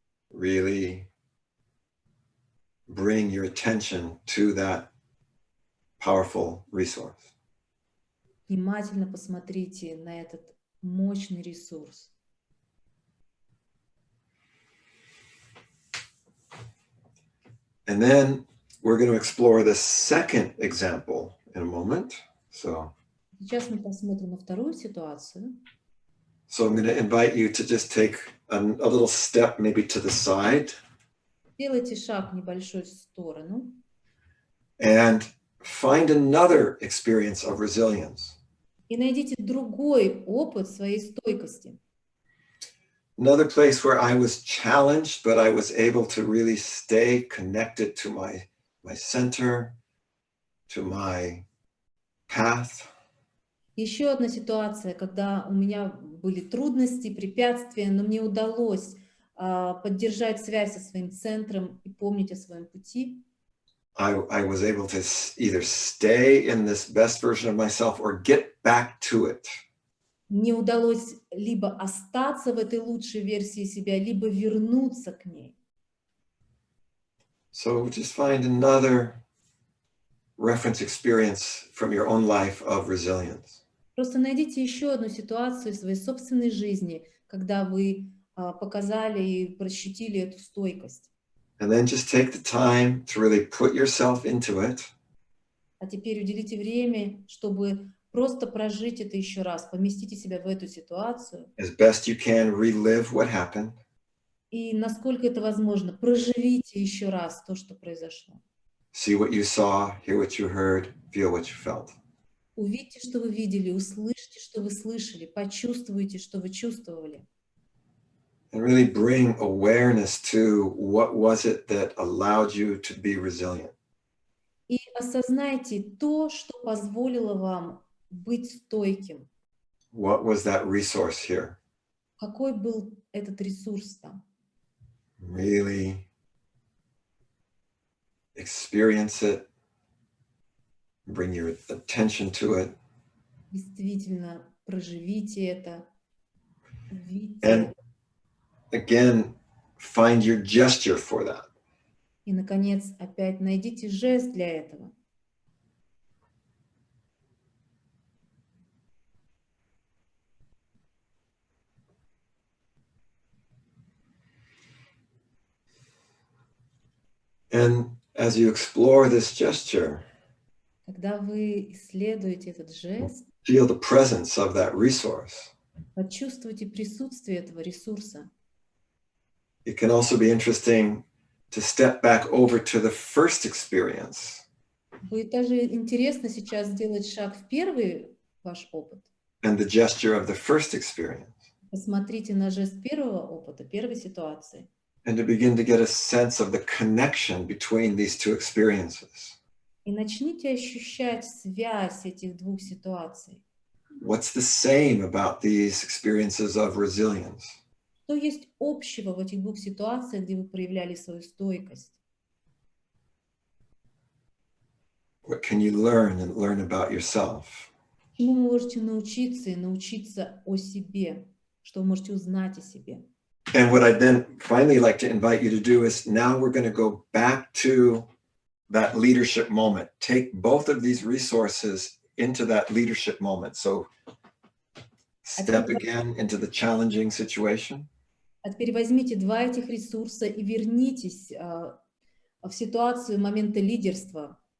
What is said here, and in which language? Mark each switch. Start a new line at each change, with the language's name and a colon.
English: Really bring your attention to that powerful resource.
Russian: Внимательно посмотрите на этот мощный ресурс.
English: And then we're going to explore the second example in a moment.
Russian: Сейчас мы посмотрим на вторую ситуацию.
English: So I'm going to invite you to just take a little step maybe to the side.
Russian: Делайте шаг небольшой в сторону.
English: And find another experience of resilience.
Russian: И найдите другой опыт своей стойкости.
English: Another place where I was challenged, but I was able to really stay connected to my center, to my path.
Russian: Еще одна ситуация, когда у меня были трудности, препятствия, но мне удалось поддержать связь со своим центром и помнить о своем пути.
English: I was able to either stay in this best version of myself or get back to it.
Russian: Мне удалось либо остаться в этой лучшей версии себя, либо вернуться к ней.
English: So just find another reference experience from your own life of resilience.
Russian: Просто найдите еще одну ситуацию в своей собственной жизни, когда вы показали и прощутили эту стойкость.
English: And then just take the time to really put yourself into it.
Russian: А теперь уделите время, чтобы просто прожить это еще раз, поместите себя в эту ситуацию.
English: As best you can, relive what happened.
Russian: И насколько это возможно, проживите еще раз то, что произошло.
English: See what you saw, hear what you heard, feel what you felt.
Russian: Увидьте, что вы видели, услышьте, что вы слышали, почувствуйте, что вы чувствовали.
English: And really bring awareness to what was it that allowed you to be resilient.
Russian: И осознайте то, что позволило вам быть стойким.
English: What was that resource here?
Russian: Какой был этот ресурс там?
English: Really experience it. Bring your attention to it.
Russian: Действительно, проживите это. Увидьте.
English: And again, find your gesture for that.
Russian: И, наконец, опять найдите жест для этого.
English: And as you explore this gesture,
Russian: Когда вы исследуете этот жест,
English: feel the presence of that resource.
Russian: почувствуйте присутствие этого ресурса.
English: It can also be interesting to step back over to the first experience.
Russian: Будет даже интересно сейчас сделать шаг в первый ваш опыт.
English: And the gesture of the first experience.
Russian: Посмотрите на жест первого опыта, первой ситуации.
English: And to begin to get a sense of the connection between these two experiences.
Russian: И начните ощущать связь этих двух ситуаций.
English: What's the same about these experiences of resilience?
Russian: Что есть общего в этих двух ситуациях, где вы проявляли свою стойкость?
English: What can you learn and learn about yourself?
Russian: Чему вы можете научиться и научиться о себе? Что вы можете узнать о себе?
English: And what I'd then finally like to invite you to do is now we're going to go back to that leadership moment. Take both of these resources into that leadership moment. So step again into the challenging situation.
Russian: А теперь возьмите два этих ресурса и вернитесь в ситуацию момента лидерства.